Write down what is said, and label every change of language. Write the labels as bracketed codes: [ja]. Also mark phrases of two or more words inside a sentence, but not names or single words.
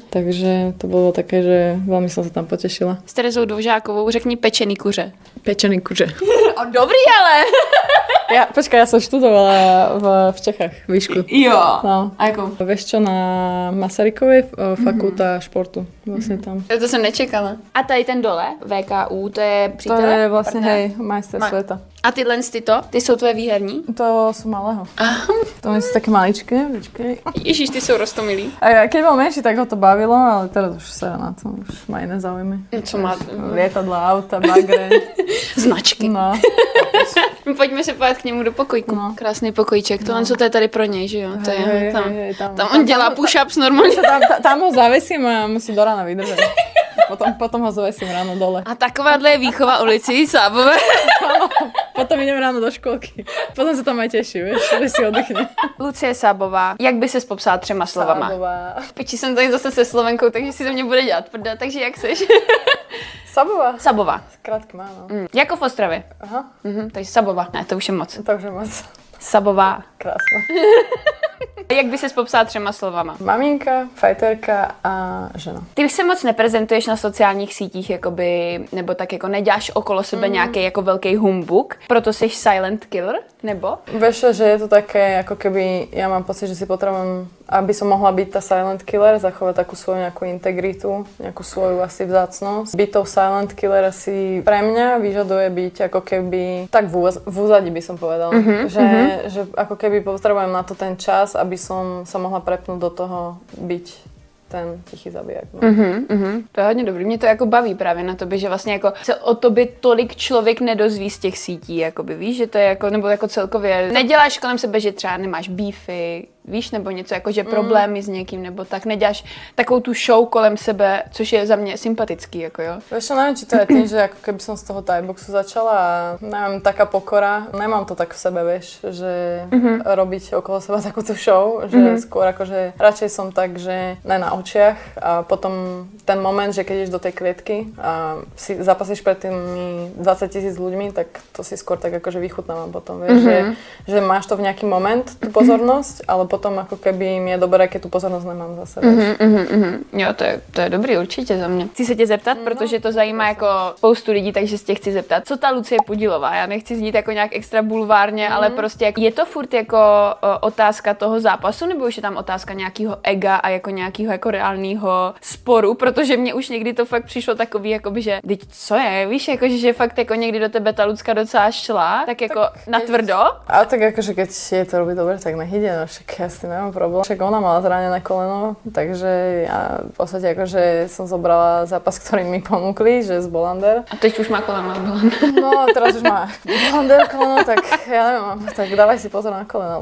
[sk] Takže to bolo také, že veľmi som sa tam potešila. [cs] S Terezou Dvořákovou řekni pečený kuře. Pečený kuře. Dobrý ale! [sk] Ja som študovala v Čechách výšku. [cs] Jo. No. A jakou? [sk] Vieš čo, na Masarykovej fakulta športu. Vlastne tam. [cs] To jsem nečekala. A tady ten dole, VKU, to je přítel? [sk] To je vlastne, hej, majster sveta. [cs] A tyhle ty jsou tvoje výherní? [sk] To sú malého. To sú také maličké, počkej. [cs] Ježiš, ty jsou roztomilí. [sk] A keď bol menší, tak ho to bavilo, ale teraz už sa na to, už má iné záujmy. [cs] Co má? [sk] Lietadla, auta, bagre. Značky. No. [cs] Pojďme se podívat k němu do pokojku. No. Krásný pokojíček. Tohle, co to je tady pro něj, že jo? To je, tam on dělá push-ups normálně. [sk] Tam ho zavesím a musí do rána vydržet. Potom ho zavesím ráno dole. [cs] A takováhle je výchova ulici Sábové. [sk] Potom idem ráno do školky. Potom sa tam aj teším, vieš, že si oddychne. [cs] Lucie Sábová, jak by ses popsala 3 slovama? Sábová. Piči, jsem tady zase se Slovenkou, takže si to mě bude dělat prda, takže jak seš? Sabová. Sabová. [sk] Krátky má, no. [cs] Jako v Ostravě. Aha. Takže Sabová. Ne, to už je moc. To už je moc. Sabová. [sk] Krásne. [cs] Jak by ses popsala 3 slovama? [sk] Maminka, fajterka a žena. [cs] Ty se moc neprezentuješ na sociálních sítích, jakoby, nebo tak jako neděláš okolo sebe nějaký jako velký humbuk, proto jsi [en] silent killer, [cs] nebo? [sk] Vieš, že je to také, ako keby, ja mám pocit, že si potrebujem, aby som mohla byť tá [en] silent killer, [sk] zachovať takú svoju nejakú integritu, nejakú svoju asi vzácnosť. Byť tou [en] silent killer [sk] asi pre mňa vyžaduje byť ako keby, tak v úzadí by som povedala, že ako keby potrebujem na to ten čas, aby som sa mohla prepnúť do toho byť ten tichý zabijak. No. [cs] To je hodně dobrý. Mě to jako baví právě na tobě, že vlastně jako se o tobě tolik člověk nedozví z těch sítí, jakoby víš, že to je jako, nebo jako celkově neděláš kolem sebe, že třeba nemáš beefy, víš, nebo něco jako, že problémy s někým, nebo tak neděláš takovou tu show kolem sebe, což je za mě sympatický, jako jo. Vieš čo, neviem, či to je tým, že ako keby som z toho thai-boxu začala a neviem, taká pokora, nemám to tak v sebe, vieš, že robiť okolo seba takú tú show, že skôr akože radšej som tak, že ne na očiach a potom ten moment, že keď ideš do tej klietky a si zapasíš pred tými 20 000 ľuďmi, tak to si skôr tak akože vychutnávam potom, vieš, že máš to v nejaký moment, tú pozornosť, ale potom ako keby mi je dobré, keď tú pozornosť nemám zase, vieš. Jo, to je dobrý určitě za mě. Chci se tě zeptat, protože to zajímá jako spoustu lidí, takže se tě chci zeptat. Co ta Lucie Pudilová? Já nechci znít jako nějak extra bulvárně, ale prostě je to furt jako otázka toho zápasu, nebo už je tam otázka nějakého ega a jako nějakého jako reálného sporu, protože mně už někdy to fakt přišlo takový, jakoby, že teď co je, víš, jako, že fakt jako někdy do tebe ta Lucka docela šla, tak jako natvrdo. [sk] A tak akože keď je to robí dobre, tak nech ide, no však ja s tým nemám problém. Však ona mala zranené koleno, takže ja v podstate akože som zobrala zápas, ktorý mi ponúkli, že z Bolander. [cs] A teď už má koleno z Bolander. [sk] No, teraz už má Bolander koleno, tak ja neviem, tak dávaj si pozor na koleno.